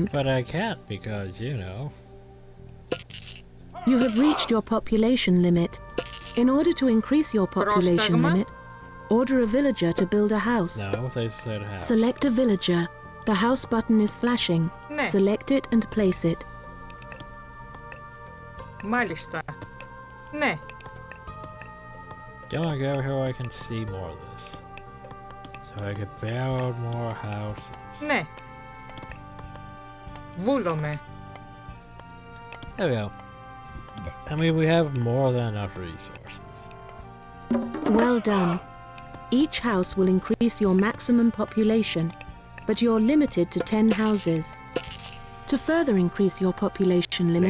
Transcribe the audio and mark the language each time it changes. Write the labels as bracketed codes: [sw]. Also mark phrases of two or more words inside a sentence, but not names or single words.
[en] But I can't because, you know... You have reached your population limit. In order to increase your population [el] Πρόσταγμα. [en] limit, order a villager to build a house. No, they said house. Select a villager. The house button is flashing. [el] Ναι. [en] Select it and place it. [el] Μάλιστα. Ναι. [en] Don't I go here where I can see more of this? So I can build more houses. [el] Ναι. Βούλομαι. [en] There we go. I mean, we have more than enough resources. Well done. Each house will increase your maximum population, but you're limited to 10 houses. To further increase your population limit,